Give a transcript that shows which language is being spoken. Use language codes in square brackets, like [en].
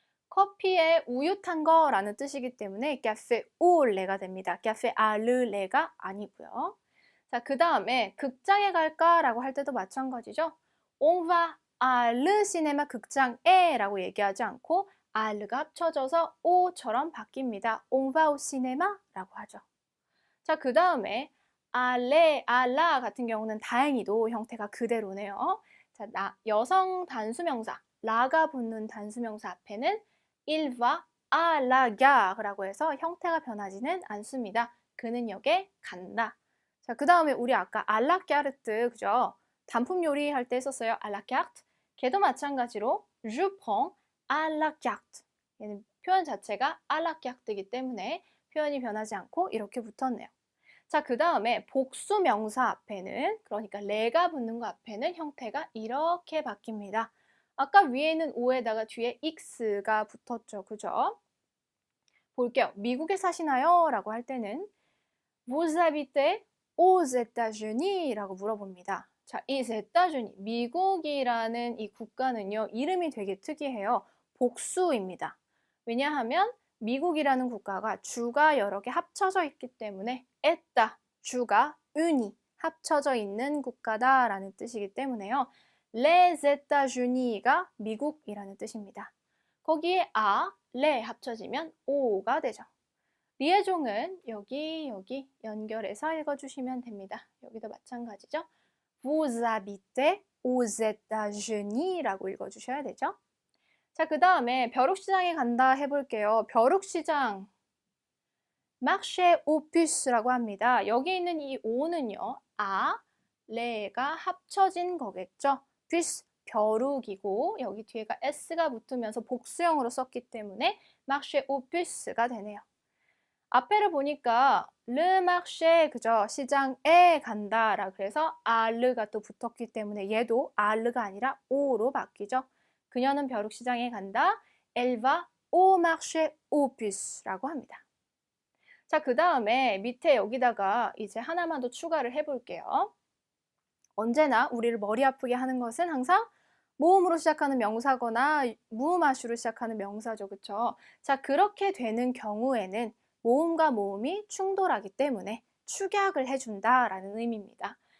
[ko] 커피에 우유 탄 거라는 뜻이기 때문에 카페 올레가 됩니다. 카페 아르레가 아니고요. 자, 그 다음에 극장에 갈까라고 할 때도 마찬가지죠. [fr] On va à le cinéma [ko] 극장에 라고 얘기하지 않고 아르가 합쳐져서 오처럼 바뀝니다. [fr] On va au cinéma [ko] 라고 하죠. 자, 그 다음에 알레, 알라 같은 경우는 다행히도 형태가 그대로네요. 자, 여성 단수명사 라가 붙는 단수명사 앞에는 [fr] il va à la gare [ko] 라고 해서 형태가 변하지는 않습니다. 그는 역에 간다. 자, 그 다음에 우리 아까 à la carte, 그죠? 단품 요리할 때 썼어요. à la carte. 걔도 마찬가지로 [fr] je prends à la carte. [ko] 얘는 표현 자체가 à la carte이기 때문에 표현이 변하지 않고 이렇게 붙었네요. 자, 그 다음에 복수 명사 앞에는, 그러니까 레가 붙는 거 앞에는 형태가 이렇게 바뀝니다. 아까 위에는 O에다가 뒤에 X가 붙었죠. 그죠? 볼게요. 미국에 사시나요? 라고 할 때는 [fr] Vous habitez aux États-Unis? [ko] 라고 물어봅니다. 자, 이 États-Unis, 미국이라는 이 국가는요, 이름이 되게 특이해요. 복수입니다. 왜냐하면 미국이라는 국가가 주가 여러 개 합쳐져 있기 때문에 에따, 주가 unis, 합쳐져 있는 국가다라는 뜻이기 때문에요. Les États-Unis가 미국이라는 뜻입니다. 거기에 아, 레 합쳐지면 오가 되죠. 리에종은 여기 연결해서 읽어주시면 됩니다. 여기도 마찬가지죠. [fr] Vous habitez aux États-Unis [ko] 라고 읽어주셔야 되죠. 자, 그 다음에 벼룩시장에 간다 해볼게요. 벼룩시장, marché aux puces라고 합니다. 여기 있는 이 오는요, 아, 레가 합쳐진 거겠죠. puce, 벼룩이고 여기 뒤에가 s가 붙으면서 복수형으로 썼기 때문에 marché aux puces가 되네요. 앞에를 보니까 le marché, 그죠? 시장에 간다라 그래서 알르가 또 붙었기 때문에 얘도 알르가 아니라 오로 바뀌죠. 그녀는 벼룩시장에 간다. [fr] Elle va au marché aux puces [ko] 라고 합니다. 자, 그 다음에 밑에 여기다가 이제 하나만 더 추가를 해볼게요. 언제나 우리를 머리 아프게 하는 것은 항상 모음으로 시작하는 명사거나 무음하슈로 시작하는 명사죠. 그쵸? 자, 그렇게 되는 경우에는 모음과 모음이 충돌하기 때문에 축약을 해준다라는 의미입니다.